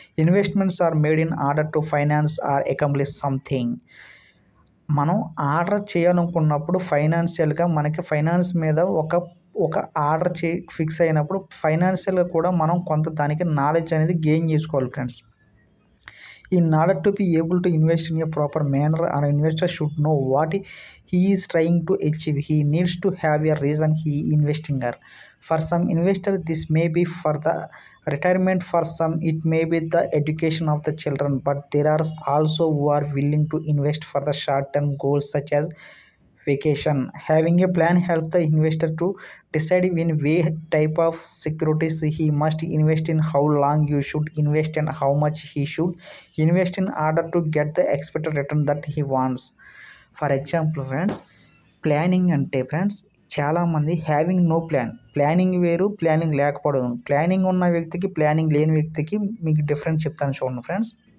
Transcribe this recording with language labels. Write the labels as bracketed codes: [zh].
[en] Investments are made in order to finance or accomplish something. [te] మనం order చేయాలనుకున్నప్పుడు ఫైనాన్షియల్గా మనకి ఫైనాన్స్ మీద ఒక ఆర్డర్ ఫిక్స్ అయినప్పుడు ఫైనాన్షియల్గా కూడా మనం కొంత దానికి నాలెడ్జ్ అనేది గెయిన్ చేసుకోవాలి friends. [en] In order to be able to invest in a proper manner, an investor should know what he is trying to achieve. He needs to have a reason he is investing. For some investors, this may be for the retirement. For some, it may be the education of the children. But there are also who are willing to invest for the short-term goals such as vacation. Having a plan helps the investor to decide in what type of securities he must invest in, how long you should invest, and how much he should invest in order to get the expected return that he wants. For example friends, [te] planning అంటే friends చాలామంది [en] having no planning [te] వేరు, planning లేకపోవడం. Planning ఉన్న వ్యక్తికి, planning లేని వ్యక్తికి మీకు difference చెప్తాను చూడండి ఫ్రెండ్స్.